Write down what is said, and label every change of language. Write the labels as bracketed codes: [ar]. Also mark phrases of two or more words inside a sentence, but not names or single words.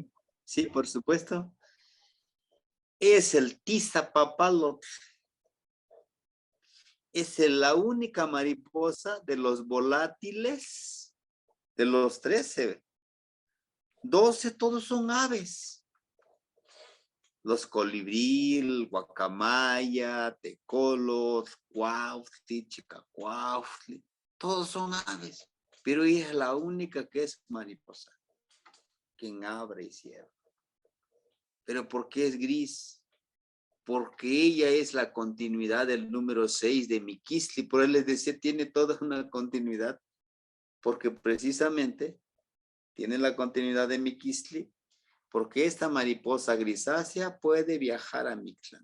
[es] Sí, por supuesto. Es el Tizapapalotl. Es la única mariposa de los volátiles, de los 13. 12 todos son aves. Los colibrí, [nah] guacamaya, tecolot, cuautli, chicacuautli, [es] todos son aves. Pero ella es la única que es mariposa, quien abre y cierra. ¿Pero por qué es gris? Porque ella es la continuidad del número 6 de Miquistli. Por él les decía, tiene toda una continuidad, porque precisamente tiene la continuidad de Miquistli, porque esta mariposa grisácea puede viajar a Mictlán.